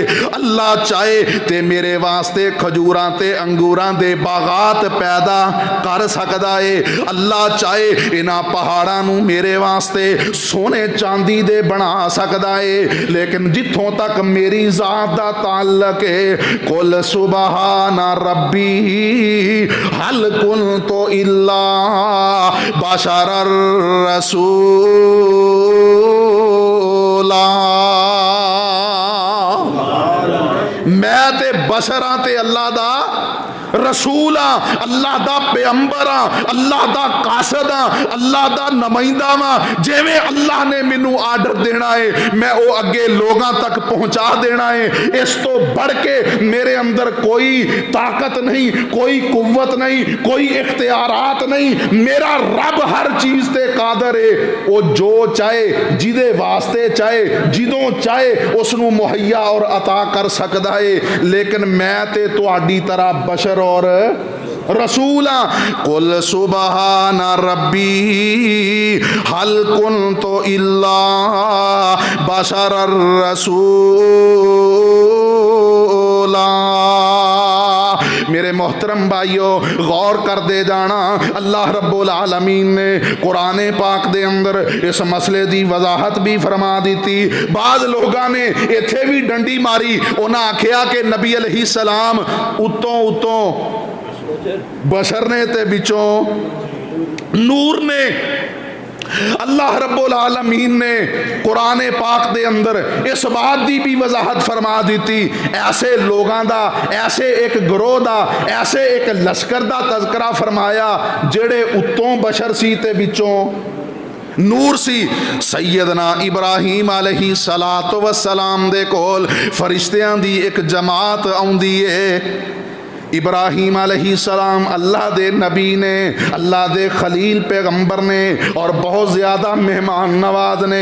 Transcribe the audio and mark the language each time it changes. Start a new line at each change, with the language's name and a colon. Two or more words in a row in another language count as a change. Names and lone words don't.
Punjabi: اللہ چاہے تے میرے واسطے کھجوراں تے انگوراں دے باغات پیدا کر سکدا ہے. اللہ چاہے انہاں پہاڑاں نوں میرے واسطے سونے چاندی دے بنا سکدا ہے. لیکن جتھوں تک میری ذات دا تعلق ہے,
Arabic: قل سبحان ربي هل كنت إلا بشرا رسولا.
Punjabi: میں تے بشراں تے اللہ دا رسول ہاں، اللہ دا پیغمبر ہاں، اللہ دا قاصد ہاں، اللہ دا نمائندہ ہاں. جویں اللہ نے مینوں آرڈر دینا ہے میں او اگے لوگوں تک پہنچا دینا ہے. اس توں ودھ کے میرے اندر کوئی طاقت نہیں، کوئی قوت نہیں، کوئی اختیارات نہیں. میرا رب ہر چیز تے قادر ہے۔ او جو چاہے جیدے واسطے چاہے جیدوں چاہے اوہنوں مہیا اور عطا کر سکتا ہے. لیکن میں تے تہاڈی طرح بشر اور رسولا.
Arabic: قل سبحان ربي هل كنت إلا بشرا رسولا.
Punjabi: میرے محترم بھائیو، غور کر دے جانا,
Arabic: الله رب العالمين
Punjabi: نے قرآن پاک دے اندر اس مسئلے کی وضاحت بھی فرما دی. بعد لوگوں نے ایتھے بھی ڈنڈی ماری، اونہاں آکھیا کہ نبی علیہ السلام اتوں اتوں بشر نے تے وچوں نور نے.
Arabic: الله رب العالمين
Punjabi: نے قرآن پاک دے اندر اس بات کی بھی وضاحت فرما دی. ایسے لوگوں کا، ایسے اک گروہ کا، ایسے اک لشکر کا تذکرہ فرمایا جیہڑے اتوں بشر سی تے وچوں نور سی. سیدنا ابراہیم
Arabic: عليه الصلاة والسلام
Punjabi: دے کول فرشتیاں دی اک جماعت آؤندی ہے. ابراہیم علیہ السلام اللہ دے نبی نے، اللہ دے خلیل پیغمبر نے اور بہت زیادہ مہمان نواز نے.